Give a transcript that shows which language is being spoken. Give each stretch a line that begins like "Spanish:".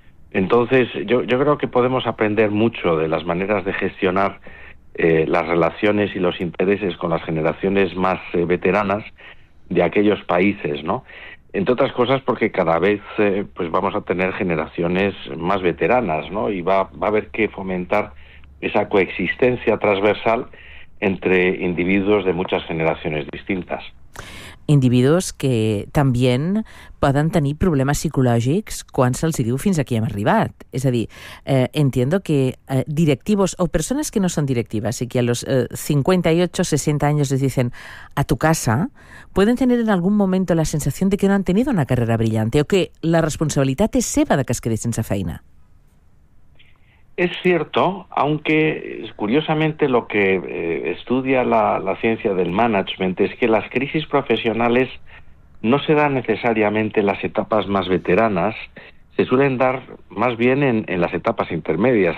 Spanish: Entonces, yo creo que podemos aprender mucho de las maneras de gestionar las relaciones y los intereses con las generaciones más veteranas de aquellos países, ¿no? Entre otras cosas porque cada vez pues vamos a tener generaciones más veteranas, ¿no? Y va a haber que fomentar esa coexistencia transversal entre individuos de muchas generaciones distintas.
Catalan: Individuos que també poden tenir problemes psicològics quan se'ls diu fins aquí hem arribat. És a dir,
Spanish: entiendo que directivos
Catalan: o persones que no són directives i que a los 58-60 anys
Spanish: les dicen a tu casa,
Catalan: poden tenir en algun moment la sensació de que no
Spanish: han tenido una carrera brillante
Catalan: o que la responsabilitat és seva de que es quedi sense feina.
Spanish: Es cierto, aunque curiosamente lo que estudia la ciencia del management es que las crisis profesionales no se dan necesariamente en las etapas más veteranas, se suelen dar más bien en las etapas intermedias.